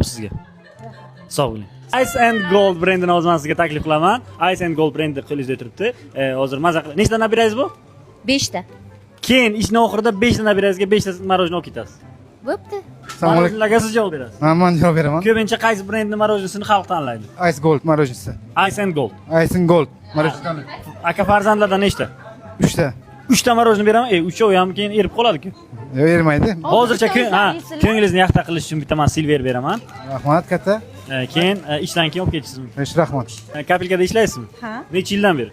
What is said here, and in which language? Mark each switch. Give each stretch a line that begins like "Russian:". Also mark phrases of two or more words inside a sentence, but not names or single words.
Uzbek: sizga. Sog' bo'ling. Ice and Gold brendini hozir men sizga taklif qilaman. Ice and Gold brendi qo'lingizda turibdi. Hozir maza qilib. Nechta nabirangiz bu? 5 ta. Keyin ishning oxirida 5 ta nabirangizga 5 ta marojna olib ketasiz. Bo'pti. Assalomu alaykum. Marojnalarga siz javob berasiz. Men javob beraman. Ko'pincha qaysi brendning marojnasini xalq tanlaydi? Ice Gold marojnasi. Ice and Gold. Ice and Gold marojnasi. Aka farzandlardan nechta? 3 ta. 3 ta marojna beraman. 3 ham keyin erib qoladi-ku. Yo'q, ermaydi. Hozircha ko'nglingizni yaxta qilish uchun bitta men silver beraman. Rahmat katta. Keyin ishdan keyin olib ketisizmi? Rahmat. Kapelkada ishlaysizmi? Ha. Necha yildan beri?